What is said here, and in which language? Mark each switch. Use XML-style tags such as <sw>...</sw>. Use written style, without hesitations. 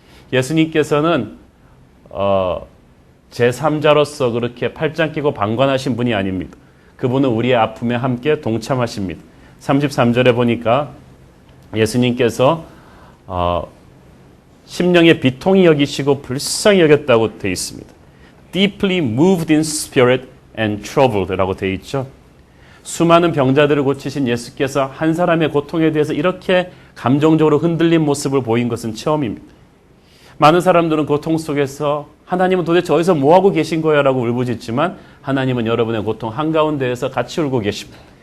<ko>예수님께서는 제3자로서 그렇게 팔짱 끼고 방관하신 분이 아닙니다. 그분은 우리의 아픔에 함께 동참하십니다. 33절에 보니까 예수님께서 심령의 비통히 여기시고 불쌍히 여겼다고 되어 있습니다.</ko> <en>Deeply moved in spirit and troubled라고</en> <ko>되어 있죠. 수많은 병자들을 고치신 예수께서 한 사람의 고통에 대해서 이렇게 감정적으로 흔들린 모습을 보인 것은 처음입니다. 많은 사람들은 고통 속에서 하나님은 도대체 어디서 뭐하고 계신 거야 라고 울부짖지만 하나님은 여러분의 고통 한가운데에서 같이 울고 계십니다.</ko>